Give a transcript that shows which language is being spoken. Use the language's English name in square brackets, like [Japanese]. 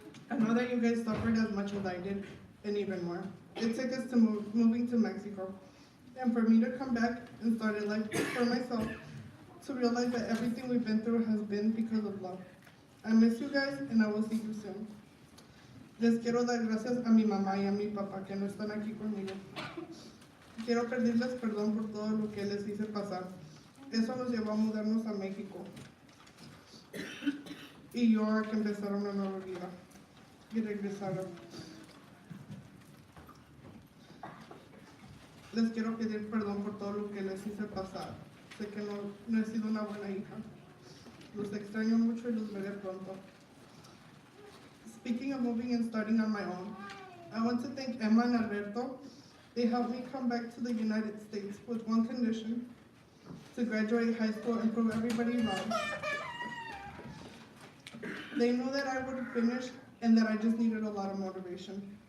[English] I know that you guys suffered as much as I did, and even more. It took us to moving to Mexico, and for me to come back and start a life for myself, to realize that everything we've been through has been because of love. I miss you guys, and I will see you soon. [Spanish] Les quiero dar gracias a mi mamá y a mi papá que no están aquí conmigo. Quiero pedirles perdón por todo lo que les hice pasar. Eso nos llevó a mudarnos a México. Y yo a que empezara una nueva vida. Y regresaron. Les quiero pedir perdón por todo lo que les hice pasar. Sé que no he sido una buena hija. Los extraño mucho y los veré pronto. [English] Speaking of moving and starting on my own, I want to thank Emma and Alberto. They helped me come back to the United States with one condition: to graduate high school and prove everybody wrong. They knew that I would finish and that I just needed a lot of motivation.